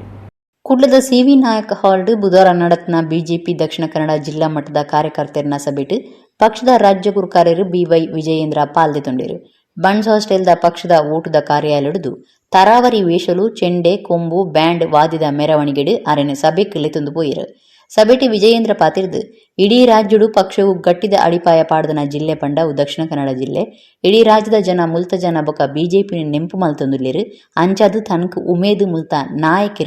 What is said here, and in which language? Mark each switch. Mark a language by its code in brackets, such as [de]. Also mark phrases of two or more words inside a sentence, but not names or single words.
[tcy] ಕುಡ್ಲದ CV ನಾಯಕ ಹಾಲ್ಡ್ ಬುಧವಾರ ನಡತ್ನ ಬಿಜೆಪಿ ದಕ್ಷಿಣ ಕನ್ನಡ ಜಿಲ್ಲಾ ಮಟ್ಟದ ಕಾರ್ಯಕರ್ತರನ ಸಭೆಟ್ ಪಕ್ಷದ ರಾಜ್ಯ ಗುರು ಕಾರ್ಯರು BY ವಿಜಯೇಂದ್ರ ಪಾಲ್ದೆತೊಂಡರು. ಬನ್ಸ್ ಹಾಸ್ಟೆಲ್ದ ಪಕ್ಷದ ಓಟುದ ಕಾರ್ಯಾಲಯಡು ತರಾವರಿ ವೇಷಲು ಚೆಂಡೆ ಕೊಂಬು ಬ್ಯಾಂಡ್ ವಾದ್ಯದ ಮೆರವಣಿಗೆಡು ಅರೆನೆ ಸಭೆಗೆ ಲೆತ್ತೊಂದು ಪೋಯಿರು. ಸಭೆಟಿ ವಿಜಯೇಂದ್ರ ಪಾತಿರ್ದು ಇಡೀ ರಾಜ್ಯಡು ಪಕ್ಷವು ಗಟ್ಟಿದ ಅಡಿಪಾಯ ಪಾಡ್ದನ ಜಿಲ್ಲೆ ಪಂಡವು ದಕ್ಷಿಣ ಕನ್ನಡ ಜಿಲ್ಲೆ ಇಡೀ ರಾಜ್ಯದ ಜನ ಮುಲ್ತ ಜನ ಬೊಕ ಬಿಜೆಪಿ ನೆಂಪು ಮಲ್ತೊಂದುಲ್ಲೇರು ಅಂಚಾದು ತನಕ ಉಮೇದು ಮುಲ್ತ ನಾಯಕರು